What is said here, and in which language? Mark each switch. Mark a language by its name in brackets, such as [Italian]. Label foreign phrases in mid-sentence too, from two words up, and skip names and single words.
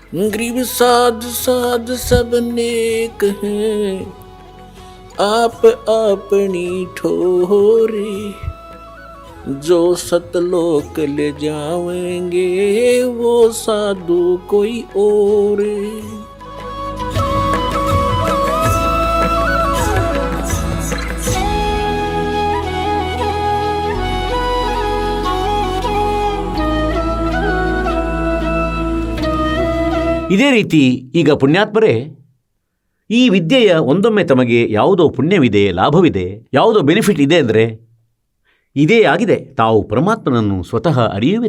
[Hindi] गरीब साध साध सब नेक हैं, आप अपनी ठोरी, जो सतलोक ले जावेंगे वो साधु कोई और। [Kannada] ಇದೇ ರೀತಿ ಈಗ ಪುಣ್ಯಾತ್ಮರೇ, ಈ ವಿದ್ಯೆಯ ಒಂದೊಮ್ಮೆ ತಮಗೆ ಯಾವುದೋ ಪುಣ್ಯವಿದೆ, ಲಾಭವಿದೆ, ಯಾವುದೋ ಬೆನಿಫಿಟ್ ಇದೆ ಅಂದರೆ ಇದೇ ಆಗಿದೆ, ತಾವು ಪರಮಾತ್ಮನನ್ನು ಸ್ವತಃ ಅರಿಯುವಿರಿ.